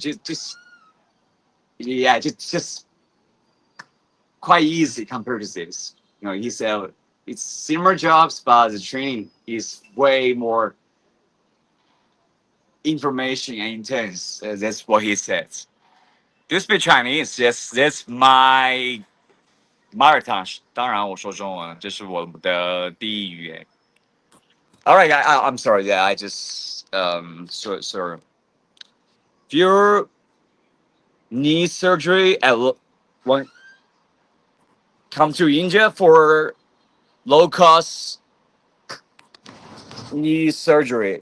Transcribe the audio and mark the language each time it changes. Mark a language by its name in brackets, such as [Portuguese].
[English] Just quite easy compared to this. He said it's similar jobs, but the training is way more information and intense. That's what he said. Do you speak Chinese? Yes, that's my mother tongue. [Chinese] 当然我说中文，这是我的第一语言。 [English] All right, I'm sorry. Yeah, I just so if you need surgery one come to India for low cost knee surgery.